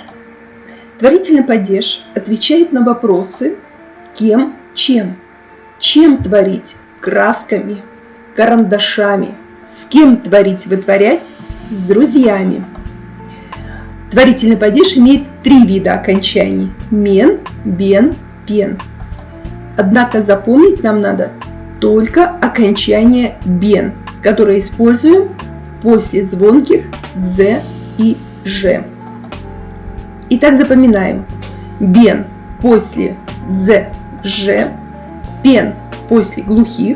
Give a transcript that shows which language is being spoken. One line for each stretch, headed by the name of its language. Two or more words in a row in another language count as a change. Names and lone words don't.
Russian: Творительный падеж отвечает на вопросы кем, чем. Чем творить? Красками, карандашами. С кем творить, вытворять? С друзьями. Творительный падеж имеет 3 вида окончаний:
Kazakh: мен, бен, пен.
Russian: Однако запомнить нам надо только окончание бен, которое используем после звонких з и ж. Итак, запоминаем: бен после з, ж, пен после глухих.